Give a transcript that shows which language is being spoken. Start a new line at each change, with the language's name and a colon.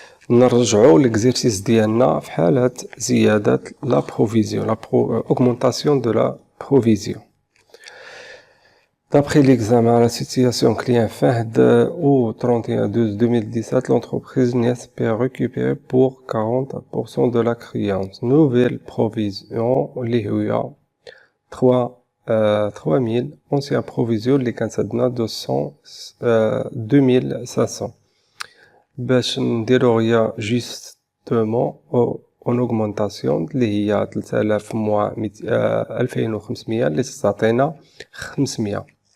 Arabic: نرجعو ليكزيرسيس ديالنا في حالة زيادة لا بروفيزيون
French: augmentation de la provision. D'après l'examen, la situation client FAHD au 31/12/2017, l'entreprise n'espère récupérer pour 40% de la créance. Nouvelle provision,
Arabic: اللي هي 3000
French: ancienne provision
Arabic: اللي كانت عندنا 2500. باش نديرو غيا جوستومون اون اوغمونطاسيون اللي هي 3000 موا 2500 اللي تعطينا 500.